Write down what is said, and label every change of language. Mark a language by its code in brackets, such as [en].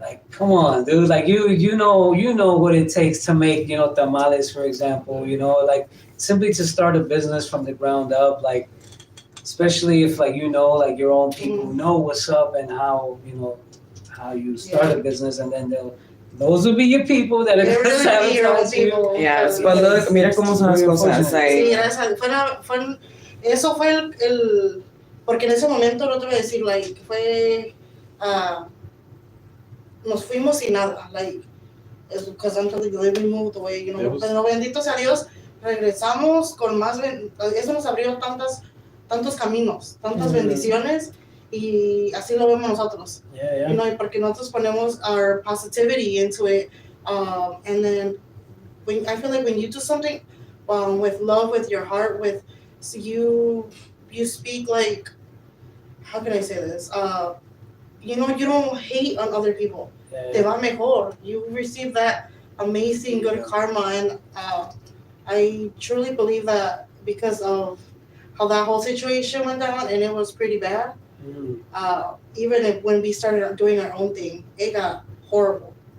[en] come on, dude, like you know what it takes to make, you know, tamales, for example, you know, like simply to start a business from the ground up, like especially if like, you know, like your own people know what's up and how, you know, how you start a business, and then those will be your people that are gonna sabotage you. Yes, but look, [es] mira cómo son las cosas. Sí, gracias. Eso fue el porque en ese momento no te voy a decir, like, fue nos fuimos sin nada, like, [en] because I'm telling you, we moved away, you know, [es] pero bendito sea Dios, regresamos con más, eso nos abrió tantos caminos, tantas bendiciones, y así lo vemos nosotros, you know, porque nosotros ponemos [en] our positivity into it, and then I feel like when you do something with love, with your heart, with you speak, like, how can I say this? You know, you don't hate on other people. [es] Te va mejor. [en] You receive that amazing good karma, and I truly believe that because of how that whole situation went down, and it was pretty bad. Even when we started doing our own thing, it got horrible.